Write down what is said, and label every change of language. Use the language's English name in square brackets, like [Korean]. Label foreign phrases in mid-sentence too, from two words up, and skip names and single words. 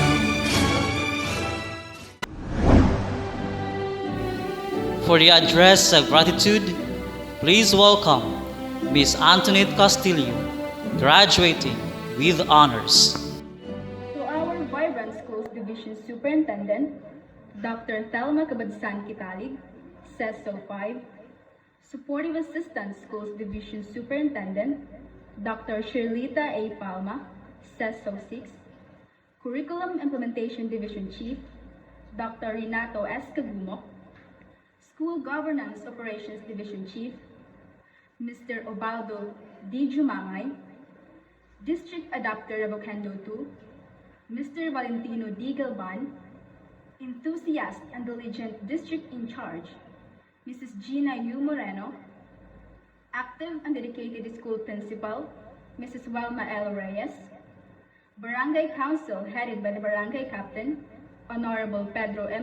[English] For the address of gratitude, please welcome Miss Antoinette Castillo, graduating with honors. To our Vibrant Schools Division Superintendent, Dr. Thelma Cabadsan Kitalig, CESO 5, Supportive Assistant Schools Division Superintendent, Dr. Shirlita A. Palma, CESO 6, Curriculum Implementation Division Chief, Dr. Renato S. Cagumok, School Governance Operations Division Chief, Mr. Obaldo D. Jumangay, District Adapter of Okendo 2, Mr. Valentino D. Galban, Enthusiast and Diligent District in Charge, Mrs. Gina U. Moreno, Active and Dedicated School Principal, Mrs. Welma L. Reyes, Barangay Council headed by the Barangay Captain, Honorable Pedro M.